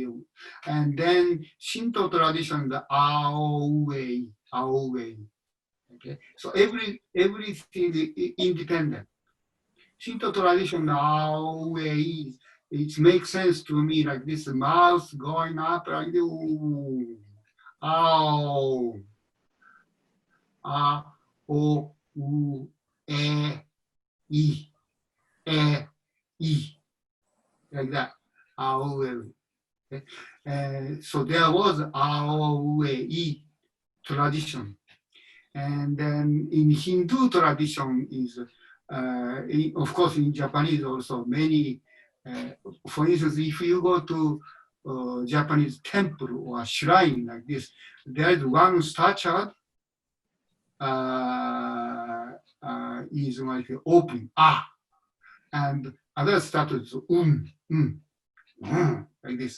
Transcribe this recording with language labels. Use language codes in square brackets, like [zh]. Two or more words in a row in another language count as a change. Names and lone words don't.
[en] And then Shinto tradition, the Aowei. Okay. So everything independent. Shinto tradition, the Aowei. It makes sense to me like this mouth going up like this. Ow. A. O. U. E. I. E. Like that. Aowei. Okay. So there was Aowei tradition. And then in Hindu tradition is, of course, in Japanese also many, for instance, if you go to Japanese temple or shrine like this, there is one statue is like open, and other statue is like this.